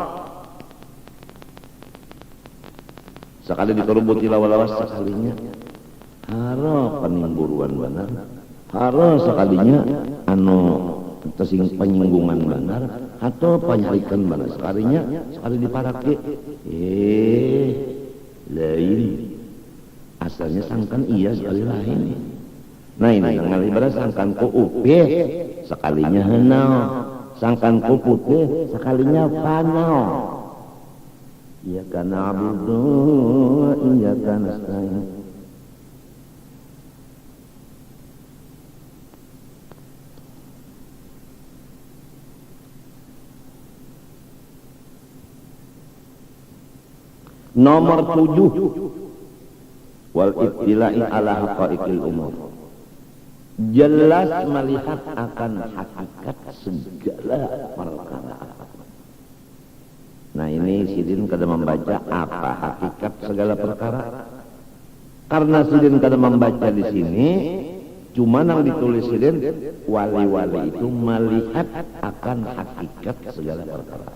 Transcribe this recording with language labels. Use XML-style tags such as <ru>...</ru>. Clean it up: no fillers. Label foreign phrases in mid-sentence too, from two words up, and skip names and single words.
<bjn>Sekali dikerubuti lawas sekalinya haro penimburuan benar, haro sekalinya anu tersing penyinggungan benar atau penyalikan benar sekalinya sekali diparaki lain asalnya sangkan iya sekali lain. Nah ini ngali beras sangkan ku upih sekalinya henau, sangkan ku putih sekalinya panau.</bjn> <ar>إياك نعبد وإياك نستعين. Nomor 7 والابتلاء على حقائق الأمور.</ar> <id>Jelas melihat akan hakikat segala perkara.</id> <bjn>Nah ini sidin kada membaca apa hakikat segala perkara. Karena sidin kada membaca di sini, cuma yang ditulis sidin wali-wali itu melihat akan hakikat segala perkara.</bjn>